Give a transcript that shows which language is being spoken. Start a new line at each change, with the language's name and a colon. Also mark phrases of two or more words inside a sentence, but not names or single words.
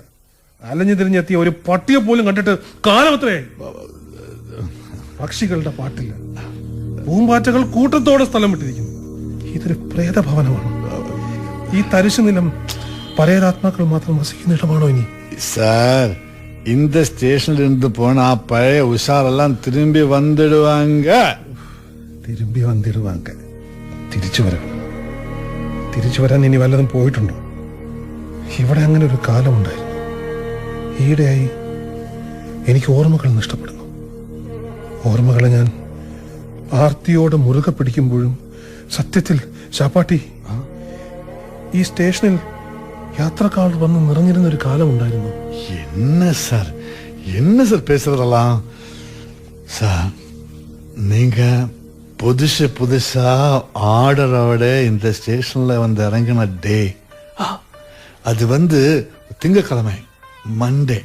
Malayalam: അലഞ്ഞു തിരിഞ്ഞെത്തിയ ഒരു പട്ടിയെ പോലും കണ്ടിട്ട് കാലമത്രയായി. പക്ഷികളുടെ പാട്ടില്ല. പൂമ്പാറ്റകൾ കൂട്ടത്തോടെ സ്ഥലം വിട്ടിരിക്കുന്നു. ഇതൊരു പ്രേതഭവനമാണ്. ഈ തരിശു നിലം പരേതാത്മാക്കൾ മാത്രം വസിക്കുന്ന ഇടമാണോ ഇനി?
Tamil: சார், இந்த ஸ்டேஷன்ல இருந்து போன பழைய உஷாரெல்லாம் திரும்பി வந்துடுவாங்க.
Malayalam: തിരിച്ചു വരാൻ ഇനി വല്ലതും പോയിട്ടുണ്ടോ? ഇവിടെ അങ്ങനെ ഒരു കാലമുണ്ടായിരുന്നു. ഈയിടെയായി എനിക്ക് ഓർമ്മകൾ നഷ്ടപ്പെടുന്നു. ഓർമ്മകളെ ഞാൻ ആർത്തിയോടെ മുറുകെ പിടിക്കുമ്പോഴും സത്യത്തിൽ ശാപ്പാട്ടി, ഈ സ്റ്റേഷനിൽ യാത്രക്കാർ വന്ന് നിറഞ്ഞിരുന്ന ഒരു കാലമുണ്ടായിരുന്നു.
Tamil: என்ன சார் பேசுறதெல்லாம்? சார், நீங்க புதுசா ஆர்டரோட இந்த ஸ்டேஷன்ல வந்து இறங்கின டே, அது வந்து திங்கக்கிழமை, மண்டே.